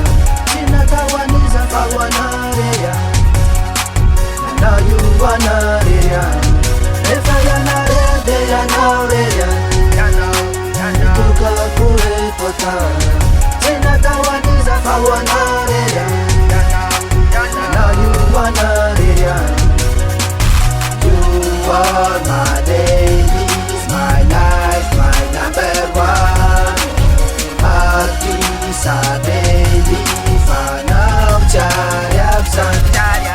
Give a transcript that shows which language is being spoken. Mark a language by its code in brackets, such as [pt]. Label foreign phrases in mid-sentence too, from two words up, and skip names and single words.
[mg] tsy natao aniza fa ho anao rery any ianao io anao rery any efa ianareo de ianao rery any mitokako eto atany tsy natao aniza fa ho anao rery any ianao io anao rery any [en] You are my lady, my life, my number one Matisa baby, [mg] fanao jariako zanjaya